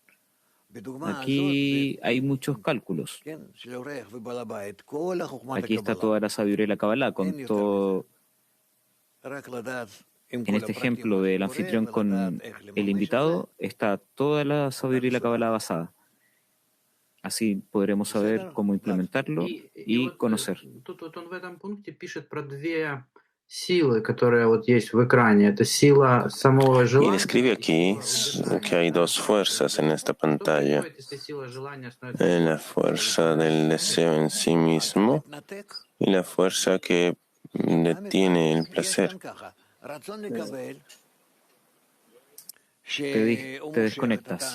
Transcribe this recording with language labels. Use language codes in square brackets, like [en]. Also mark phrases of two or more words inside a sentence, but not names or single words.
[es] Aquí hay muchos cálculos. Aquí está toda la sabiduría y la Kabbalah, con todo. En este ejemplo del anfitrión con el invitado está toda la sabiduría y la Kabbalah basada. Así podremos saber cómo implementarlo y conocer. [ru] Силы, которые вот есть в экране, это сила самого [es] Y [ru] желания. [es] describe aquí que hay dos fuerzas en esta pantalla. La fuerza del deseo en sí mismo y la fuerza que detiene el placer. Te desconectas.